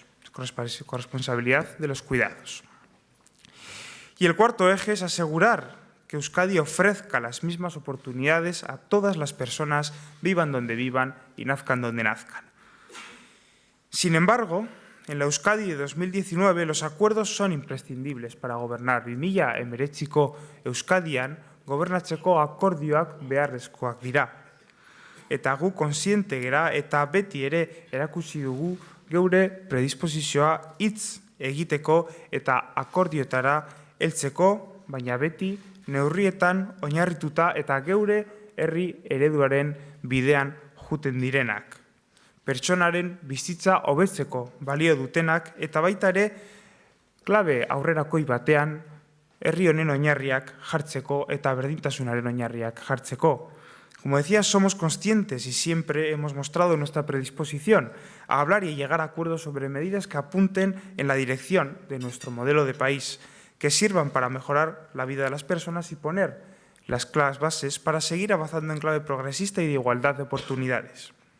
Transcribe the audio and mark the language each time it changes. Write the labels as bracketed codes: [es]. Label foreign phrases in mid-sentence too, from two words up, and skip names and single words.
[es] Corresponsabilidad de los cuidados. Y el cuarto eje es asegurar que Euskadi ofrezca las mismas oportunidades a todas las personas, vivan donde vivan y nazcan donde nazcan. Sin embargo, en la Euskadi de 2019 los acuerdos son imprescindibles para gobernar. [eu] 2019 Euskadian gobernatzeko akordioak beharrezkoak dira. Eta gu konsiente gera eta beti ere erakutsi dugu geure predisposizioa hitz egiteko eta akordioetara heltzeko, baina beti neurrietan oinarrituta eta geure herri ereduaren bidean juten direnak. Pertsonaren bizitza hobetzeko balio dutenak eta baita ere klabe aurrerakoi batean herri honen oinarriak jartzeko eta berdintasunaren oinarriak jartzeko. [es] Como decía, somos conscientes y siempre hemos mostrado nuestra predisposición a hablar y llegar a acuerdos sobre medidas que apunten en la dirección de nuestro modelo de país, que sirvan para mejorar la vida de las personas y poner las claras bases para seguir avanzando en clave progresista y de igualdad de oportunidades.